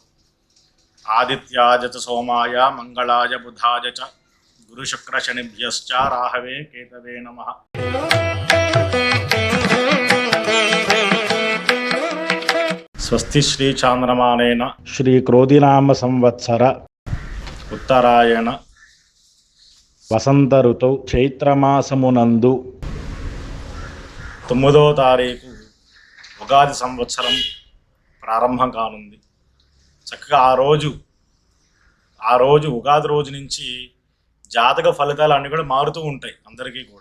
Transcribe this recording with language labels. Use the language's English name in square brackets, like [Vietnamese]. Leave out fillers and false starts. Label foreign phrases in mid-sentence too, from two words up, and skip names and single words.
[Sanskrit] आदित्याय च सोमाय मंगलाय बुधाय च गुरुशुक्रशनिभ्यश्च राहवे केतवे नमः। स्वस्ति श्री चांद्रमानेन श्री क्रोधिनाम संवत्सर उत्तरायण [Telugu] వసంత ఋతువు చైత్రమాసమునందు 9వ తారీఖు ఉగాది సంవత్సరం ప్రారంభం కానుంది. చక్కగా ఆ రోజు ఉగాది రోజు నుంచి జాతక ఫలితాలు అన్నీ కూడా మారుతూ ఉంటాయి అందరికీ కూడా.